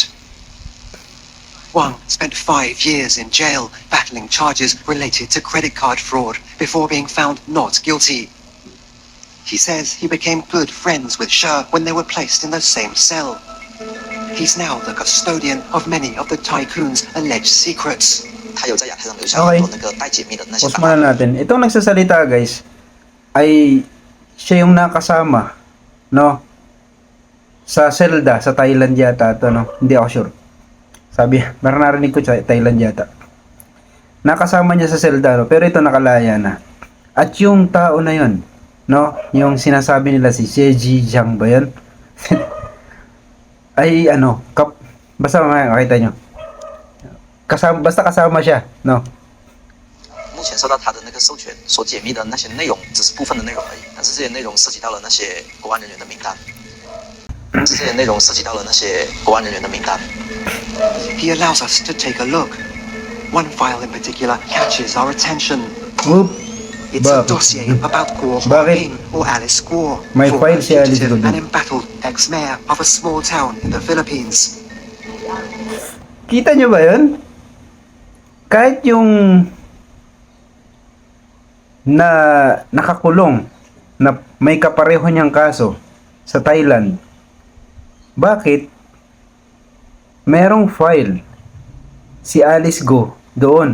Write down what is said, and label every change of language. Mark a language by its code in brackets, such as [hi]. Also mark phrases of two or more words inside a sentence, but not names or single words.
[en] Wang spent 5 years in jail battling charges related to credit card fraud before being found not guilty. He says he became good friends with Sher when they were placed in the same cell. He's now the custodian of many of the tycoon's alleged secrets. [zh] 他有在亚太上留下很多那个待解密的那些 [tl] Pause [zh] 档 [tl] muna [zh] 案。 [tl] natin. Itong nagsasalita guys ay siya yung nakasama, no? Sa Selda, sa Thailand yata to, no? Hindi ako sure. Sabi, parang narinig ko sa Thailand yata. Nakasama niya sa Selda, no? Pero ito nakalaya na. At yung tao na yon, no? Yung sinasabi nila si Xie Jijiang ba yun? ay ano, basta mamaya makita nyo. Basta kasama siya, no? [zh] 目前受到他的那个授权所解密的那些内容，只是部分的内容而已，但是这些内容涉及到了那些国安人员的名单。这些内容涉及到了那些国安人员的名单。 [en] He allows us to take a look. One file in particular catches our attention. Oop. It's a [tl] Bakit? [en] dossier about Guo [tl] Bakit? [en] Huaping or Alice Guo, [tl] May [en] former [tl] file si Alice [en] fugitive [tl] Guo [en] and [tl] dun. [en] embattled ex-mayor of a small town in the Philippines. [tl] Kita nyo ba yun? Kahit yung na nakakulong na may kapareho niyang kaso sa Thailand, bakit merong file si Alice Guo doon?